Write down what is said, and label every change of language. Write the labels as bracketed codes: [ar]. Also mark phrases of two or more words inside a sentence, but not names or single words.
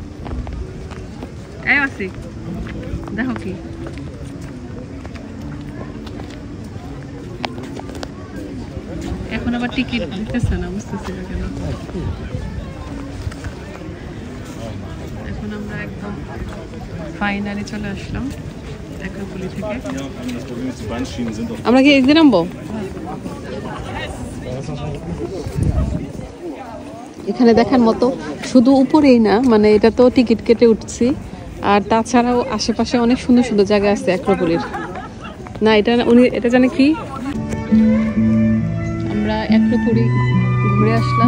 [bn] এই আসি দেখো কি, এখন আবার টিকিট দিতেছে না, বুঝতেছি না কেন। এখন আমরা একদম ফাইনালি চলে আসলাম অ্যাক্রোপলি থেকে। [de] Das Problem ist, die Bahnschienen sind auf [bn] আমরা কি একদিন নামবো? এখানে দেখার মতো শুধু উপরেই না, মানে এটা তো টিকিট কেটে উঠছি, আর তাছাড়াও আশেপাশে অনেক সুন্দর সুন্দর জায়গা আছে অ্যাক্রোপলির। না এটা উনি এটা জানে কি, আমরা অ্যাক্রোপলি ঘুরে আসলাম।